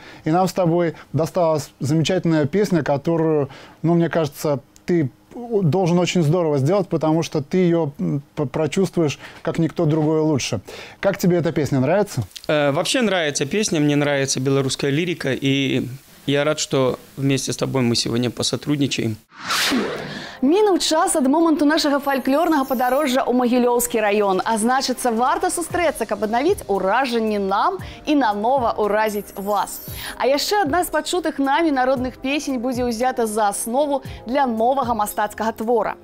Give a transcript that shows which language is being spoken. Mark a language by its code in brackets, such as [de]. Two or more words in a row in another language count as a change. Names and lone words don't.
[ru] И нам с тобой досталась замечательная песня, которую, ну, мне кажется, ты должен очень здорово сделать, потому что ты ее прочувствуешь, как никто другой, лучше. Как тебе эта песня? Нравится? Вообще нравится песня, мне нравится белорусская лирика, и я рад, что вместе с тобой мы сегодня посотрудничаем. [be] Мінуў час ад моманту нашага фальклорнага падарожжа ў Магілёўскі раён, а значыцца, варта сустрэцца, каб аднавіць уражанні нам і нанова ўразіць вас. А яшчэ адна з пачутых намі народных песень будзе ўзята за аснову для новага мастацкага твора.